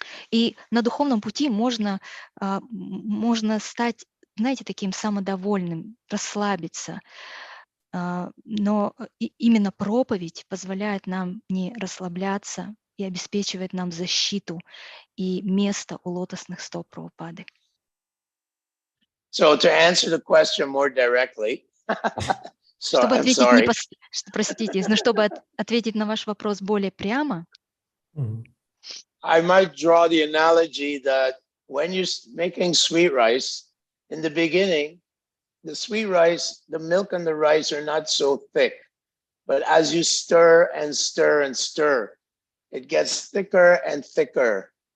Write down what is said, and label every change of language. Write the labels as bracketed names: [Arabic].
[Russian] И на духовном пути можно стать, знаете, таким самодовольным, расслабиться. Но именно проповедь позволяет нам не расслабляться и обеспечивает нам защиту и место у лотосных стоп Прабхупады. [English] So to answer the question more directly, [Russian] Чтобы [English] I'm [Russian] ответить [English] sorry. [Russian] простите, но чтобы ответить на ваш вопрос более прямо, [English] I might draw the analogy that when you're making sweet rice, in the beginning, the sweet rice, the milk and the rice are not so thick. But as you stir and stir and stir, it gets thicker and thicker.